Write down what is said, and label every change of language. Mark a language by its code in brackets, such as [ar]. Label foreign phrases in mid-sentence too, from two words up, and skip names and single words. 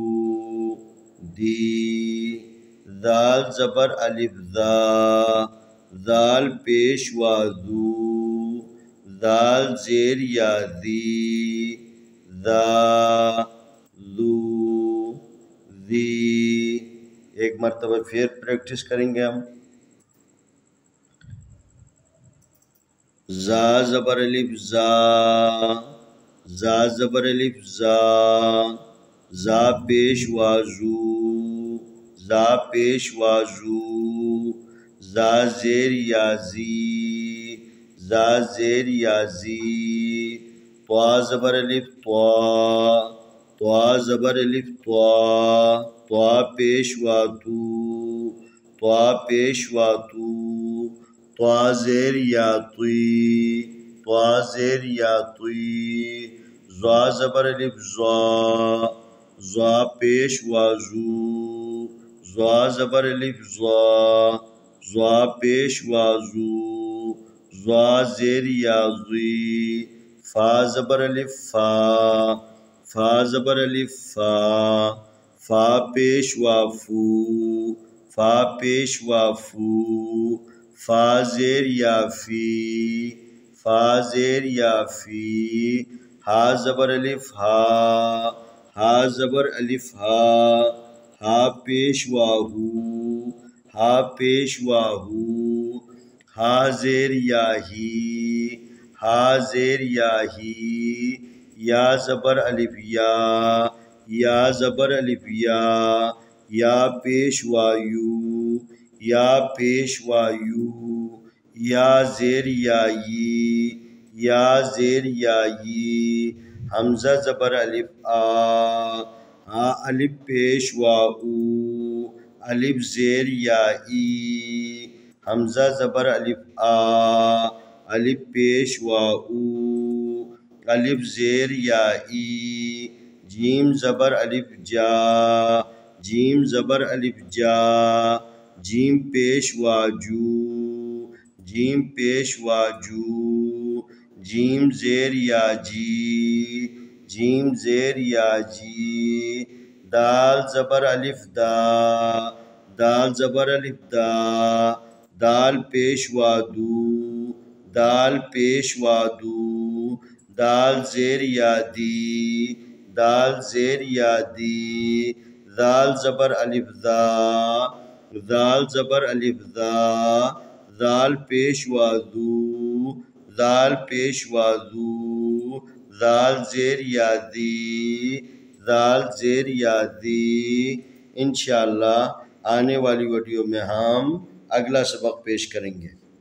[ur] دی، دال زبر الف دا، دال پیش وادو، دال زیر یا دی، دا دو دی۔ ایک مرتبہ پھر پریکٹس کریں گے ہم۔ زا زبر الف زا، زا زبر الف زا، زا پیش وازو، زا پیش وازو، زا زیر یا زی، زا زیر یا زی، طوا زبر الف طوا، طوا زبر الف طوا، طوا پیش واتو، طوا پیش واتو، طوا زیر یا طی، طوا زیر یا طی، ضا زبر الف ضا، ضا پیش وازو، ضا زبر الف ضا، ضا پیش وازو، ضا زیر یا ضی، فا زبر الف فا، فا زبر الف فا، فا پیش وافو، فا پیش وافو، فا زیر یا فی، فا زیر یا فی، ہا زبر الف ہا، ہا زبر الف ہا، ہا پیش واہو، ہا پیش واہو، ہا زیر یا ہی، ہا زیر یا ہی، یا زبر الف یا، یا زبر الف یا پیش وایو، یا پیش وایو، یا زیر یا یی، یا زیر یا یی، حمزہ زبر الف آ، الف پیش واو، الف زیر یا ای، حمزہ زبر الف آ، الف پیش واو، الف زیر یا ای، جیم زبر الف جا، جیم زبر الف جا، جیم پیش واجو، جیم پیش واجو، جیم زیر یا جی، جیم زیر یا جی، دال زبر الف دا، دال زبر الف دا، دال پیش وادو، دال پیش وادو، دال زیر یا دی، دال زیر یا دی، دال زبر الف دا، دال زبر الف دا، دال پیش وادو، دال پیش وادو، دال زیر یا دی، دال زیر یا دی۔ انشاءاللہ آنے والی ویڈیو میں ہم اگلا سبق پیش کریں گے۔